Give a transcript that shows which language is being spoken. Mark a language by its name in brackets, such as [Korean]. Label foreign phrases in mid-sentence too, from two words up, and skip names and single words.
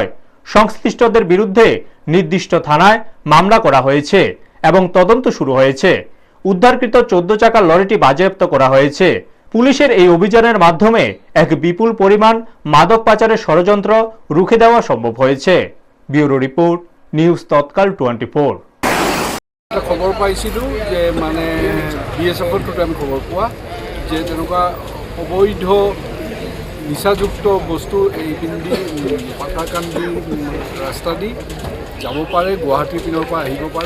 [Bangla] সংশ্লিষ্টদের বিরুদ্ধে নির্দিষ্ট থানায় মামলা করা হয়েছে এবং তদন্ত শুরু হয়েছে। উদ্ধারকৃত 14 চাকা লরিটি বাজেয়াপ্ত করা হয়েছে। পুলিশের এই অভিযানের মাধ্যমে এক বিপুল পরিমাণ মাদক পাচারের ষড়যন্ত্র রুখে দেওয়া সম্ভব হয়েছে। [English] Bureau report, নিউজ তৎকাল 24। [Assamese] খবৰ পাইছিলোঁ যে মানে বিএছএফৰ টোতে আমি খবৰ পোৱা যে তেনেকুৱা অবৈধ নিচাযুক্ত বস্তু এই পিন্ধি পাথাৰকান্দি ৰাস্তা দি যাব পাৰে, গুৱাহাটীৰ পিনৰ পৰা আহিব পাৰে।